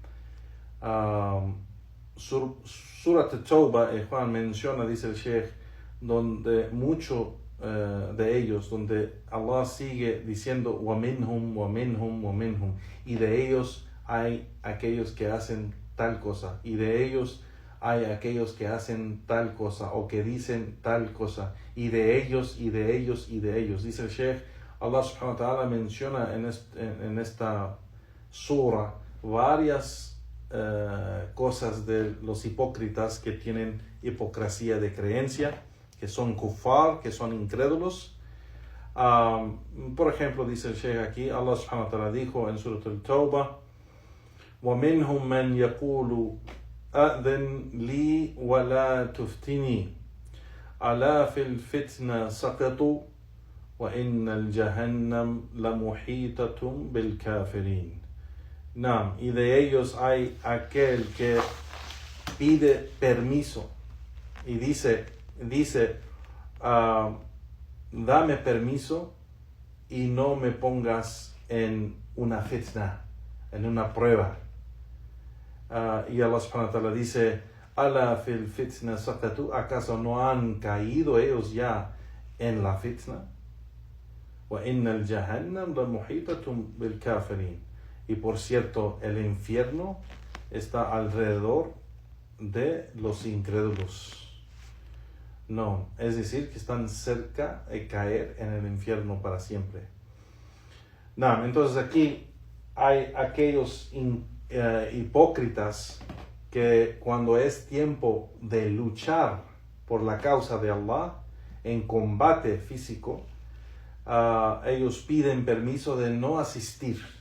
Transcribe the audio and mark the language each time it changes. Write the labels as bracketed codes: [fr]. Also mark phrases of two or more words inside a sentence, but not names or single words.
[es] Surat al-Tawbah, Juan menciona, dice el Sheikh, donde mucho de ellos, donde Allah sigue diciendo [ar] وَمِنْهُمْ وَمِنْهُمْ وَمِنْهُمْ, [es] y de ellos hay aquellos que hacen tal cosa, y de ellos hay aquellos que hacen tal cosa o que dicen tal cosa, y de ellos, y de ellos, y de ellos. Dice el Sheikh, Allah [ar] سبحانه وتعالى [es] menciona en esta sura varias cosas de los hipócritas que tienen hipocresía de creencia, que son kuffar, que son incrédulos. Por ejemplo, dice el Sheikh aquí, Allah [ar] سبحانه وتعالى [es] dijo en Surah Al-Tawbah, [ar] وَمِنْهُمْ مَنْ يَقُولُ أَذِنْ لِي وَلَا تُفْتِنِي أَلَا فِي الْفِتْنَةِ سَقَطُوا وَإِنَّ الْجَهَنَّمَ لَمُحِيطَةٌ بِالْكَافِرِينَ. [es] Y de ellos hay aquel que pide permiso y dice dame permiso y no me pongas en una fitna, en una prueba. Y Allah [ar] سبحانه وتعالى [es] dice, [ar] ألا في الفتنة سقطوا, [es] ¿acaso no han caído ellos ya en la fitna? [ar] وإن جهنم لمحيطة بالكافرين. [es] Y por cierto, el infierno está alrededor de los incrédulos. Es decir, que están cerca de caer en el infierno para siempre. Entonces aquí hay aquellos hipócritas que cuando es tiempo de luchar por la causa de Allah en combate físico, ellos piden permiso de no asistir.